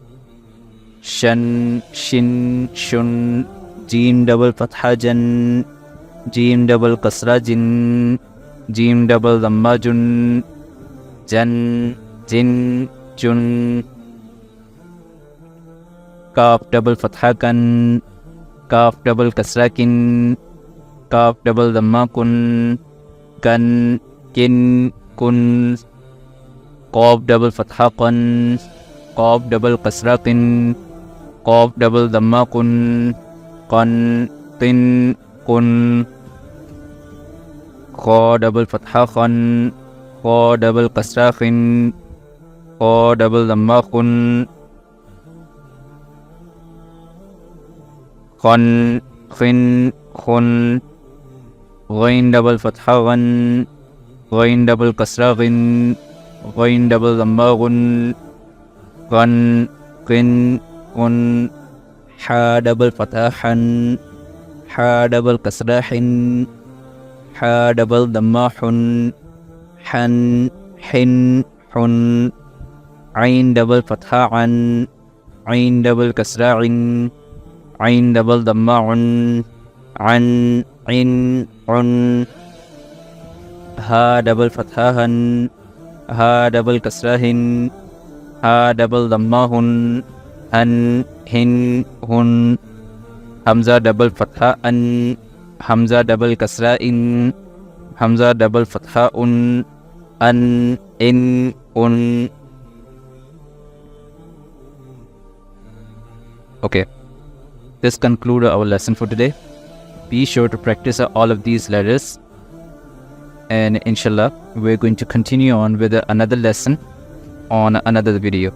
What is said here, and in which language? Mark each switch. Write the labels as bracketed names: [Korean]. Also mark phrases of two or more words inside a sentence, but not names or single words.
[Arabic] شن شن شن جيم double فتحة جن جيم double كسرة جن جيم double ضمة جن جن جن جن كاف double فتحة كً كاف double كسرة كٍ كاف double ضمة كٌ كً كٍ كٌ كاف double فتحة كً كاف double كسرة كٍ كاف double ضمة كٌ كً كٍ كٌ خاء double فتحة خً خاء double كسرة خٍ خاء double ضمة خٌ خً خٍ خٌ غين double فتحة غً غين double كسرة غٍ غين double ضمة غٌ غً كٍ كٌ حاء double فتحة حً حاء double كسرة حٍ حاء double ضمة حٌ حً حٍ حٌ عين double فتحة عً عين double كسرة عٍ عين double ضمة عٌ عً عٍ عٌ هاء double فتحة هً هاء double كسرة هٍ هاء double ضمة هٌ هً هٍ هٌ همزة double فتحة ءً همزة double كسرة ءٍ همزة double فتحة ءٌ ءً ءٍ ءٌ Okay. [English] This concludes our lesson for today. Be sure to practice all of these letters, and inshallah we're going to continue on with another lesson on another video.